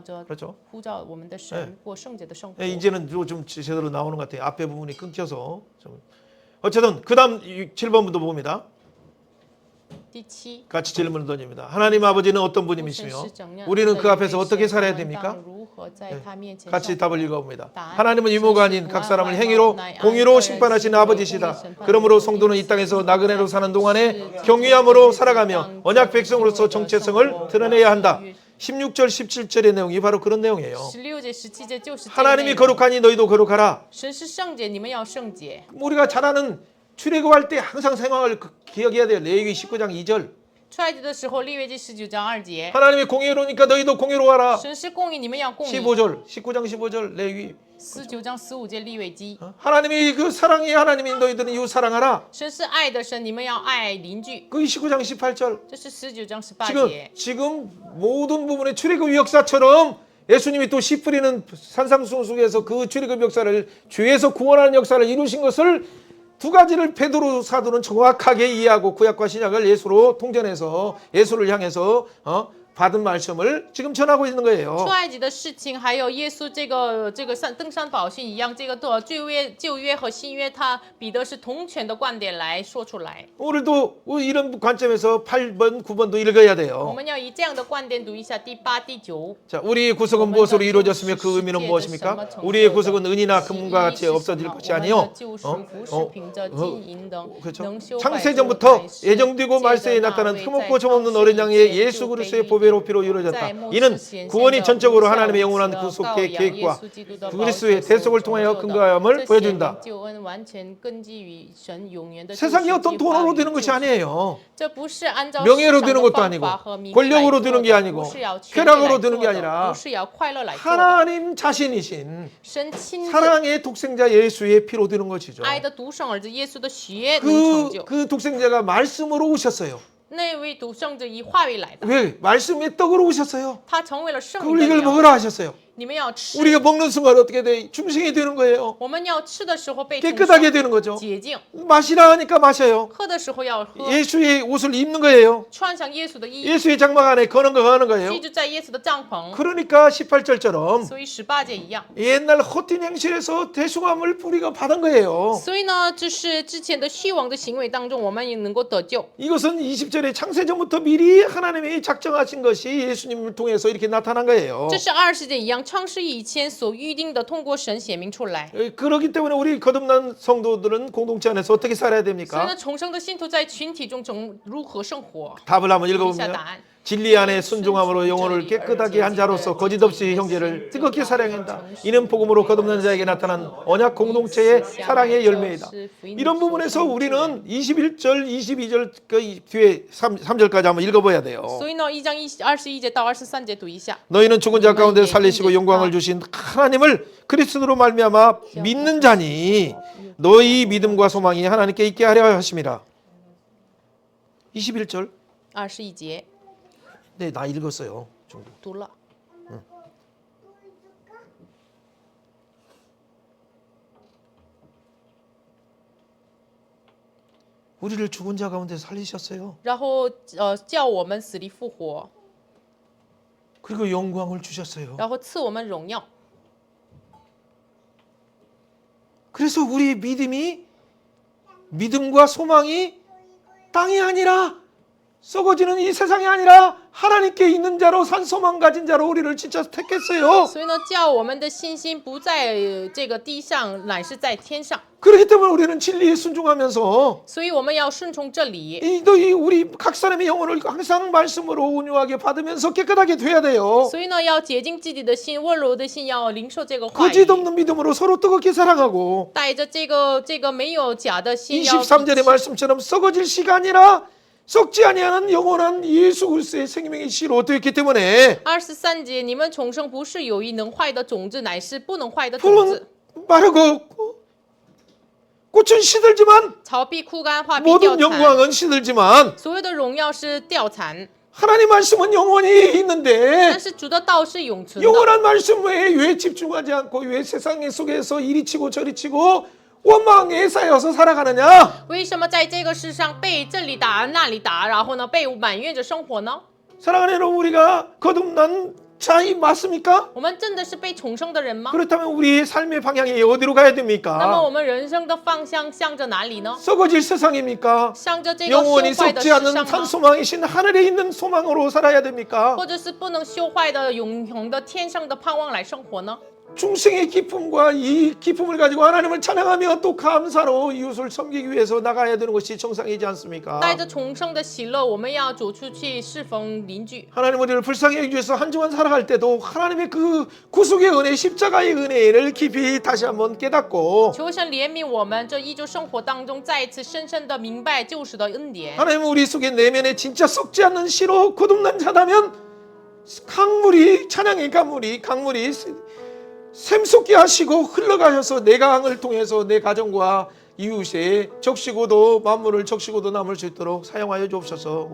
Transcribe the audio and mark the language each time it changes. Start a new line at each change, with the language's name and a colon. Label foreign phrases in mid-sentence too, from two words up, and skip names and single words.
Korean: 그렇죠?
Chinese: 呼召我们的神过圣洁的生活。
Korean: 이제는 좀 제대로 나오는 것 같아요. 앞에 부분이 끊겨서 좀. 어쨌든 그 다음 7번부터 봅니다.
Chinese: 第7。
Korean: 같이 질문을 던집니다. 하나님 아버지는 어떤 분이시며 우리는 그 앞에서 어떻게 살아야 됩니까? 같이 답을 읽어봅니다. 하나님은 유모가 아닌 각 사람을 행위로 공의로 심판하시는 아버지시다. 그러므로 성도는 이 땅에서 나그네로 사는 동안에 경외함으로 살아가며 언약 백성으로서 정체성을 드러내야 한다. 16절 17절의 내용이 바로 그런 내용이에요.
Chinese: 16节、17节就是这个
Korean: 하나님이
Chinese: 内容。
Korean: 거룩하니 너희도 거룩하라.
Chinese: 神是圣洁，你们要圣洁。
Korean: 우리가 잘 아는 출애굽할 때 항상 생각을 기억해야 돼요. 레위기 19장 2절.
Chinese: 出埃及的时候，利未记19章2节，
Korean: 하나님이 공의로우니까 너희도 공의로워라.
Chinese: 神是公义，你们要公义。
Korean: 15절, 19장 15절 레위기
Chinese: 19 章15节利未记，
Korean: 하나님이 그 사랑이 하나님이 너희들은 이웃 사랑하라.
Chinese: 神是爱的神，你们要爱邻居。
Korean: 그 29장 18절.
Chinese: 这是19章18节。
Korean: 지금 모든 부분의 출애굽 역사처럼 예수님이 또 씨 뿌리는 산상수훈 속에서 그 출애굽 역사를 죄에서 구원하는 역사를 이루신 것을 두 가지를 베드로 사도는 정확하게 이해하고 구약과 신약을 예수로 통전해서 예수를 향해서 받은 말씀을 지금 전하고 있는 거예요.
Chinese: 出埃及的事情，还有耶稣这个登山宝训一样，这个旧约和新约，他彼得是同权的观点来说出来。
Korean: 오늘도 이런 관점에서 8번, 9번도 읽어야
Chinese: 我
Korean: 돼요.
Chinese: 们要以这样的观点读一下第8、第9。
Korean: 자, 우리의 구속은 무엇으로 이루어졌으며 그 의미는 무엇입니까? 우리의 구속은 은이나 금과 같이 없어질 것이 아니요. 그렇죠. 창세전부터 예정되고 말세에 나타난 흠없고 점없는 어린 양의 예수 그리스도의 보배로 피로 이루어졌다. 이는 구원이 전적으로 하나님의 영원한 구속의 계획과 그리스도의 대속을 통하여 근거함을 보여준다. 세상이 어떤 돈으로 되는 것이 아니에요. 명예로 되는 것도 아니고 권력으로 되는 게 아니고 쾌락으로 되는 게 아니라 하나님 자신이신 사랑의 독생자 예수의 피로 되는 것이죠.
Chinese: 爱的独生儿子耶稣的血能成就。
Korean: 그 독생자가 말씀으로 오셨어요.
Chinese: 那位独生者以话语来的，
Korean: 왜? 말씀의 떡으로 오셨어요.
Chinese: 他成为了圣灵
Korean: 그걸
Chinese: 的
Korean: 이걸
Chinese: 粮。
Korean: 먹으라 하셨어요.
Chinese: 你们要吃，
Korean: 우리가 먹는 순간 어떻게 돼? 중생이 되는 거예요.
Chinese: 我们要吃的时候被重
Korean: 깨끗하게
Chinese: 生
Korean: 되는 거죠.
Chinese: 洁净，
Korean: 마시라 하니까 마셔요.
Chinese: 喝的时候要喝，
Korean: 예수의 옷을 입는 거예요.
Chinese: 穿上耶稣的衣服，
Korean: 예수의 장막 안에 거는 거 하는 거예요.
Chinese: 记住在耶稣的帐篷。
Korean: 그러니까 18절처럼
Chinese: 所以18节一样。
Korean: 옛날 헛된 행실에서 대숭함을 우리가 받은 거예요.
Chinese: 所以呢，这是之前的虚妄的行为当中，我们也能够得救。
Korean: 이것은 20절에 창세전부터 미리 하나님이 작정하신 것이 예수님을 통해서 이렇게 나타난 거예요.
Chinese: 这是20节一样，创世以前所预定的，通过神显明出来。
Korean: 그렇기 때문에 우리 거듭난 성도들은 공동체 안에서 어떻게 살아야
Chinese: 所以
Korean: 됩니까?
Chinese: 呢，重生的信徒在群体中如何生活？
Korean: 답을 한번
Chinese: 读一下
Korean: 읽어보면
Chinese: 答案。
Korean: 진리 안에 순종함으로 영혼을 깨끗하게 한 자로서 거짓없이 형제를 뜨겁게 사랑한다. 이는 복음으로 거듭난 자에게 나타난 언약 공동체의 사랑의 열매이다. 이런 부분에서 우리는 21절, 22절 그 뒤에 3절까지 한번 읽어봐야 돼요.
Chinese: 所以呢，1章21节到23节读一下。
Korean: 너희는 죽은 자 가운데 살리시고 영광을 주신 하나님을 그리스도로 말미암아 믿는 자니 너희 믿음과 소망이 하나님께 있게 하려 하심이라. 21절.
Chinese: 21节
Korean: 네, 나 읽었어요. 정도.
Chinese: 读了。
Korean: 우리를 죽은 자 가운데 살리셨어요.
Chinese: 然后叫我们死里复活，
Korean: 그리고 영광을 주셨어요.
Chinese: 然后赐我们荣耀。
Korean: 그래서 우리 믿음과 소망이 땅이 아니라 썩어지는 이 세상이 아니라 하나님께 있는 자로 산 소망 가진 자로 우리를 진짜 택했어요.
Chinese: 所以呢，叫我们的信心不在这个地上，乃是在天上。
Korean: 그렇기 때문에 우리는 진리에 순종하면서
Chinese: 所以我们要顺从这里。
Korean: 너희 우리 각 사람의 영혼을 항상 말씀으로 온유하게 받으면서 깨끗하게 돼야 돼요.
Chinese: 所以呢，要洁净自己的心，温柔的心，要领受这个话语，
Korean: 거짓 없는 믿음으로 서로 뜨겁게 사랑하고
Chinese: 带着这个没有假的心，要
Korean: 23절의 말씀처럼 썩어질 씨가 아니라 썩지 아니하는 영원한 예수 그리스도의 생명의 씨로 되었기 때문에
Chinese: 23 节，你们重生不是有一能坏的种子，乃是不能坏的种子。
Korean: 풀은 마르고 꽃은 시들지만
Chinese: 草必枯干，花必掉
Korean: 모든
Chinese: 残，
Korean: 영광은 시들지만
Chinese: 所有的荣耀是掉残，
Korean: 하나님 말씀은 영원히 있는데
Chinese: 但是主的道是永存的。
Korean: 영원한 말씀 외에 왜 집중하지 않고 왜 세상 속에서 이리 치고 저리 치고 원망에 쌓여서 살아가느냐?
Chinese: 为什么在这个世上被这里打那里打，然后呢被埋怨着生活呢？
Korean: 사랑하는 여러분, 우리가 거듭난 자이 맞습니까?
Chinese: 我们真的是被重生的人吗？
Korean: 그렇다면 우리의 삶의 방향이 어디로 가야
Chinese: 那么
Korean: 됩니까?
Chinese: 我们人生的方向向着哪里呢？
Korean: 썩어질 세상입니까?
Chinese: 向着这个
Korean: 영원히
Chinese: 修坏的
Korean: 썩지
Chinese: 世
Korean: 않는
Chinese: 上
Korean: 산
Chinese: 吗？
Korean: 소망이신 하늘에 있는 소망으로 살아야 됩니까?
Chinese: 或者是不能修坏的永恒的天上的盼望来生活呢？
Korean: 중생의 기쁨과 이 기쁨을 가지고 하나님을 찬양하며 또 감사로 이웃을 섬기기 위해서 나가야 되는 것이 정상이지 않습니까?
Chinese: 带着重生的喜乐，我们要走出去侍奉邻居。
Korean: 하나님 우리를 불쌍히 여기셔서 한 주간 살아갈 때도 하나님의 그 구속의 은혜, 십자가의 은혜를 깊이 다시 한번 깨닫고
Chinese: 求神怜悯我们，这一周生活当中再一次深深的明白救赎的恩典。
Korean: 하나님 우리 속에 내면에 진짜 썩지 않는 씨로 거듭난 자다면 강물이 찬양의 강물이 샘솟게 하시고 흘러가셔서 내 강을 통해서 내 가정과 이웃에 적시고도 만물을 적시고도 남을 수 있도록 사용하여 주옵소서.